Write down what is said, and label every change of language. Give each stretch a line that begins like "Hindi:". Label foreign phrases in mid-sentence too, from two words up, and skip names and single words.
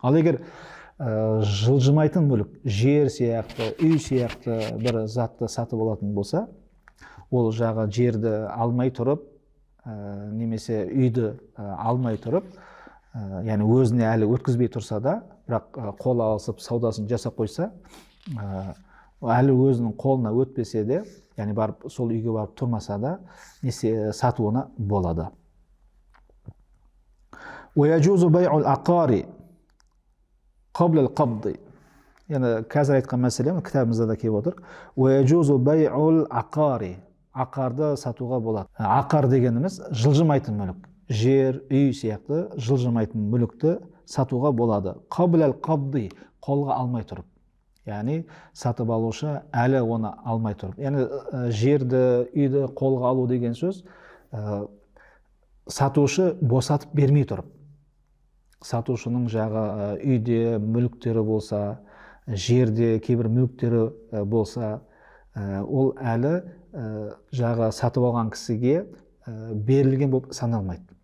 Kazakh: Ал егер жылжымайтын мүлік, жер сияқты, үй сияқты бір затты сатып алатын болса, ол жағы жерді алмай тұрып, немесе үйді алмай тұрып, яғни өзіне әлі өткізбей тұрса да, бірақ қол алысып саудасын жасап қойса, әлі өзінің қолына өтпесе де, яғни барып сол үйге барып тұрмаса да, несие сатуына болады.
Arabic: ويجوز بيع العقار قبل القبض.
Kazakh: Yani қазір айтқан мәселе кітабымызда да келіп отыр.
Arabic: ويجوز بيع العقار.
Kazakh: Ақарды сатуға болады. Ақар дегеніміз жылжымайтын мүлік. Жер, үй сияқты жылжымайтын мүлікті сатуға болады.
Arabic: قبل القبض,
Kazakh: қолға алмай тұрып. Яғни сатып алушы әлі оны алмай тұрып. Яғни жерді, үйді қолға алу деген сөз, сатушы босатып бермей тұрып. Сатушының жағы үйде мүліктері болса, жерде кейбір мүліктері болса, ол әлі жағы сатып алған кісіге берілген болып саналмайды.